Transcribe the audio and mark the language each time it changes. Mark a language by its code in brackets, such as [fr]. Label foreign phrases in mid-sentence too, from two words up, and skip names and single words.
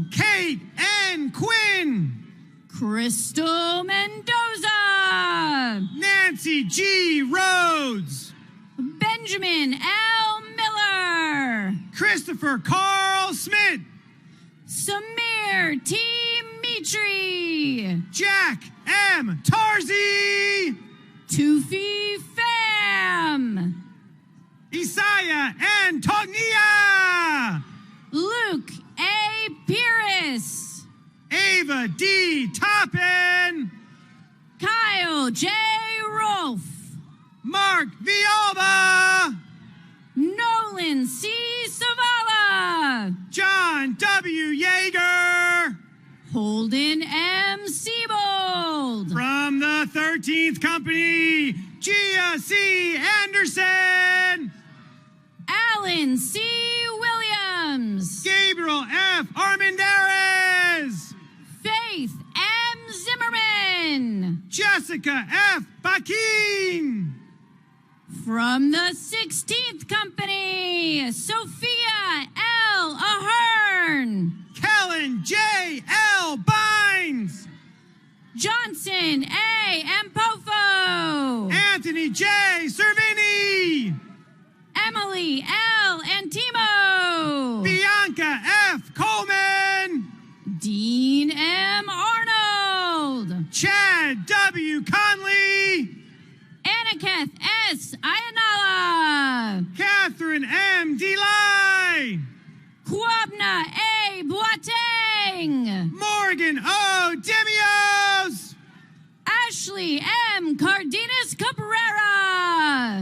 [en] Kate N. Quinn. Crystal Mendoza. Nancy G. Rhodes. Benjamin L. Miller. Christopher Carl Smith. Samir T. Mitri. Jack M. Tarzi. Tufi Pham. Isaiah N. Tognia. Luke Eva D. Toppin, Kyle J. Rolfe, Mark Vialba, Nolan C. Savala, John W. Yeager. Holden M. Siebold. From the 13th Company, Gia C. Anderson, Alan C. Williams, Gabriel F. Armendariz, Faith M. Zimmerman. Jessica F. Bakin. From the 16th Company, Sophia L. Ahern, Kellen J. L. Bynes, Johnson A. Ampofo, Anthony J. Cervini, Emily L. Antimo, Bianca F. Coleman, Dean M. Arnold, Chad W. Conley, Anaketh S. Ayanala, Catherine M. Delay, Kwabna A. Boateng, Morgan O. Demios, Ashley M. Cardenas Cabrera,